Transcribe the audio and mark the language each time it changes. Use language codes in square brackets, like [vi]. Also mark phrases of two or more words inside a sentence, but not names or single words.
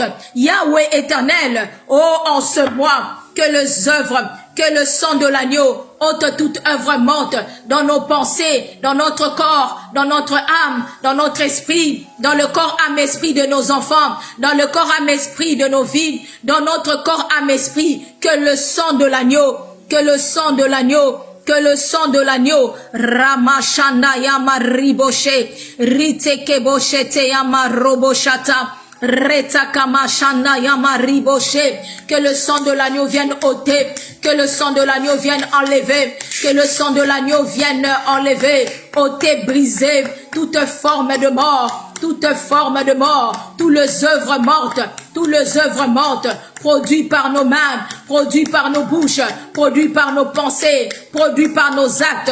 [fr] Yahweh éternel, oh en ce mois, que le sang de l'agneau ôte toute œuvre morte dans nos pensées, dans notre corps, dans notre âme, dans notre esprit, dans le corps, âme, esprit de nos enfants, dans le corps, âme, esprit de nos vies, dans notre corps, âme, esprit. Que le sang de l'agneau, que le sang de l'agneau, que le sang de l'agneau, Ramashanda Yama Riboshe, Riteke Boshete Yama Roboshata, Retakamashanda Yama Riboshe, que le sang de l'agneau vienne ôter, que le sang de l'agneau vienne enlever, que le sang de l'agneau vienne enlever, ôter, briser toute forme de mort, toute forme de mort, toutes les œuvres mortes, toutes les œuvres mortes, produites par nos mains, produites par nos bouches, produites par nos pensées, produites par nos actes.